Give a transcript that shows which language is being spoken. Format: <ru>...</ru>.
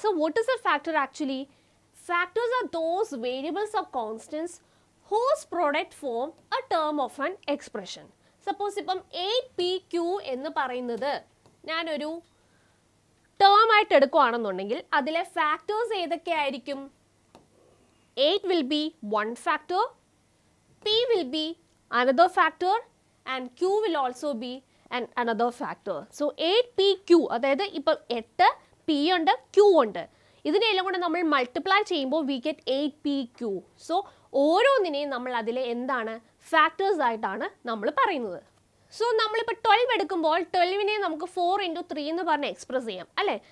<en>So what is a factor actually? Factors are those variables of constants whose product form a term of an expression.</en> <ml>Suppose ഇപ്പം 8pq എന്ന് പറയുന്നത് ഞാനൊരു term ആയിട്ട് എടുക്കുകയാണെന്നുണ്ടെങ്കിൽ അതിലെ factors ഏതൊക്കെയായിരിക്കും?</ml> <en>8 will be one factor, p will be another factor, and q will also be another factor.</en> <ml>So 8pq, അതായത് ഇപ്പോൾ 8 p ഉണ്ട്, q ഉണ്ട്. ഇതിനെല്ലാം കൂടെ നമ്മൾ മൾട്ടിപ്ലൈ ചെയ്യുമ്പോൾ</ml> <en>we get</en> <ml>8pq. സോ ഓരോന്നിനെയും നമ്മൾ അതിലെ എന്താണ് ഫാക്ടേഴ്സ് ആയിട്ടാണ് നമ്മൾ പറയുന്നത്. സോ നമ്മളിപ്പോൾ 12 എടുക്കുമ്പോൾ 12നെ നമുക്ക് 4 × 3 എന്ന് പറഞ്ഞ് എക്സ്പ്രസ് ചെയ്യാം അല്ലേ?</ml>